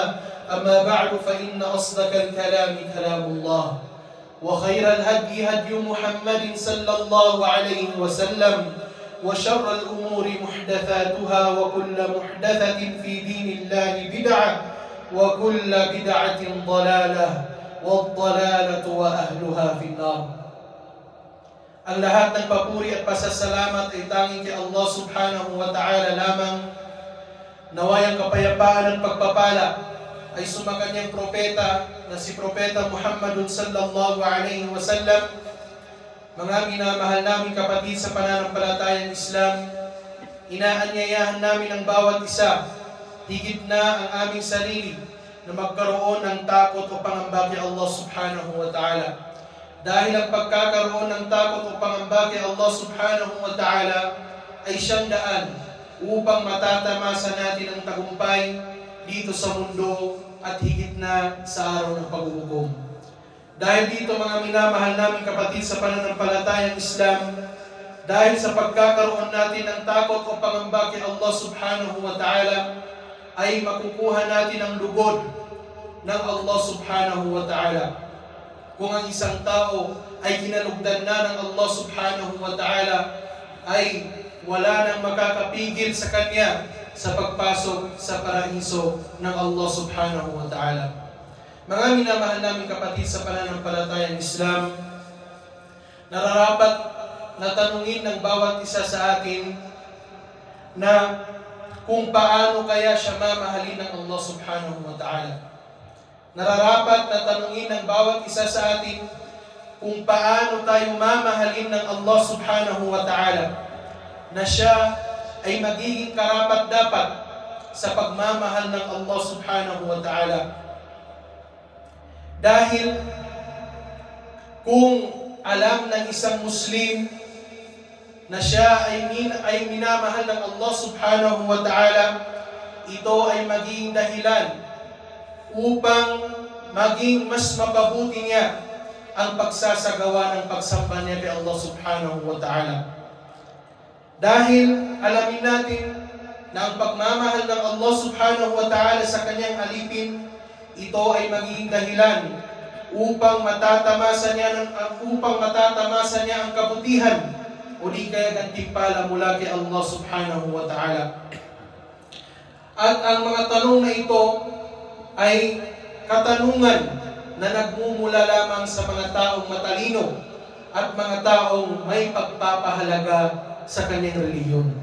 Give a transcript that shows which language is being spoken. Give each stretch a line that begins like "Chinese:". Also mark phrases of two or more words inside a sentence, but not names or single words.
Arabic: أما بعد، فإن أصدق الكلام كلام الله وخير الهدي هدي محمد صلى الله عليه وسلم وشر الأمور محدثاتها وكل محدثة في دين الله بدعة وكل بدعة ضلالة والضلالة وأهلها في النار.
Filipino: Ang lahat ng papuri at pasasalamat ay tanging kay Allah
Arabic: سبحانه وتعالى
Filipino: lamang. Naway ang kapayapaan at pagpapala ay sumakanyang propeta na si Propeta
Arabic: محمدٌ صلى الله عليه وسلم.
Filipino: Mga minamahal namin kapatid sa pananampalatayang Islam, inaanyayahan namin ang bawat isa, higit na ang aming sarili, na magkaroon ng takot o pangamba kay Allah
Arabic: سبحانه وتعالى.
Filipino: Dahil ang pagkakaroon ng takot o pangamba kay Allah
Arabic: سبحانه وتعالى
Filipino: ay siyang daan upang matatamasa natin ang tagumpay dito sa mundo at higit na sa araw ng paghuhukom. Dahil dito, mga minamahal namin kapatid sa pananampalatayang Islam, dahil sa pagkakaroon natin ng takot o pangamba kay Allah
Arabic: سبحانه وتعالى,
Filipino: ay makukuha natin ang lugod ng Allah
Arabic: سبحانه وتعالى.
Filipino: Kung ang isang tao ay kinalugdan na ng Allah
Arabic: سبحانه وتعالى,
Filipino: ay wala nang makakapigil sa kanya sa pagpasok sa paraiso ng Allah
Arabic: سبحانه وتعالى.
Filipino: Mga minamahal namin kapatid sa pananampalatayang Islam, nararapat na tanungin ng bawat isa sa atin na kung paano kaya siya mamahalin ng Allah
Arabic: سبحانه وتعالى.
Filipino: Nararapat na tanungin ng bawat isa sa atin kung paano tayo mamahalin ng Allah
Arabic: سبحانه وتعالى,
Filipino: na siya ay magiging karapat-dapat sa pagmamahal ng Allah
Arabic: سبحانه وتعالى.
Filipino: Dahil kung alam ng isang Muslim na siya ay minamahal ng Allah
Arabic: سبحانه وتعالى,
Filipino: ito ay magiging dahilan upang maging mas mapabuti niya ang pagsasagawa ng pagsamba niya kay Allah
Arabic: سبحانه وتعالى.
Filipino: Dahil alamin natin na ang pagmamahal ng Allah
Arabic: سبحانه وتعالى
Filipino: sa kanyang alipin, ito ay magiging dahilan upang matatamasa niya ang kabutihan o di kaya gantimpala mula kay Allah
Arabic: سبحانه وتعالى.
Filipino: At ang mga tanong na ito ay katanungan na nagmumula lamang sa mga taong matalino at mga taong may pagpapahalaga sa kanyang reliyon.